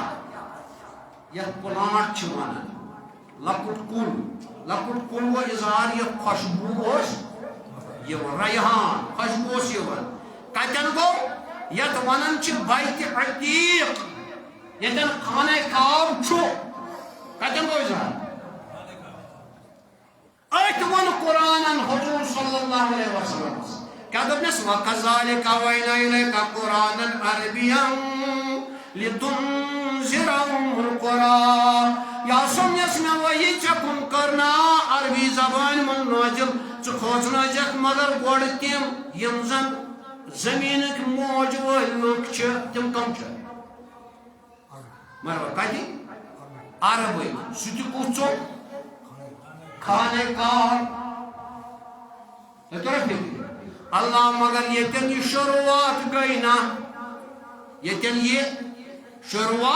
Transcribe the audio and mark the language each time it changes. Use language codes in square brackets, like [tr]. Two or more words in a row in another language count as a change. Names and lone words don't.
[ks] یتھ پلانٹ چھِ ونان لۄکُٹ کُل گوٚو اظہار یتھ خوشبوٗ اوس یِوان ریحان خوشبوٗ اوس یِوان کتٮ۪ن گوٚو یتھ ونان چھِ بیتِ عتیق یتن خانہ کعب چھُ کتٮ۪ن گوٚو اظہار أتھۍ ووٚن قرآنن حضور [ar] صلی اللہ علیہ وسلم [ks] کیٛاہ دوٚپنس [ar] وَكَذَلِكَ أَوْحَيْنَا إِلَيْكَ قُرْآنًا عَرَبِيًّا لِتُنذِرَ أُمَّ الْقُرَىٰ [ks] یا سُم یۄس مےٚ وحی ژےٚ کُن کٔرنا عربی زبانہِ منٛز نٲزِل ژٕ کھوژنٲیزٮ۪کھ مگر گۄڈٕ تِم یِم زن زمیٖنٕکۍ موج وٲلۍ لُکھ چھِ تِم کم چھِ مگر کتہِ عربٕے سُہ تہِ کُس ژوٚک خانہ کعب تۄہہِ فکر اللہ مگر ییٚتٮ۪ن یہِ شروعات گٔے نا ییٚتٮ۪ن یہِ شروعات